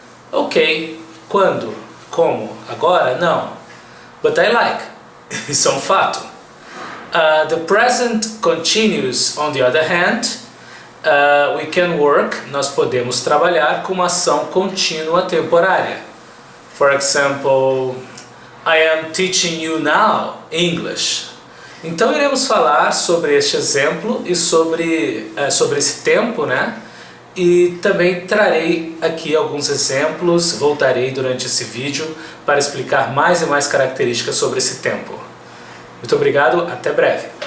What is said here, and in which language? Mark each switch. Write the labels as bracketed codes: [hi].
[pt] Ok, quando? Como? Agora? Não. [en] But I like. [pt] Isso é um fato. [en] The present continuous, on the other hand, we can work, [pt] nós podemos trabalhar com uma ação contínua temporária. [en] For example, I am teaching you now English. [pt] Então iremos falar sobre este exemplo e sobre esse tempo, E também trarei aqui alguns exemplos, voltarei durante esse vídeo para explicar mais e mais características sobre esse tempo. Muito obrigado, até breve.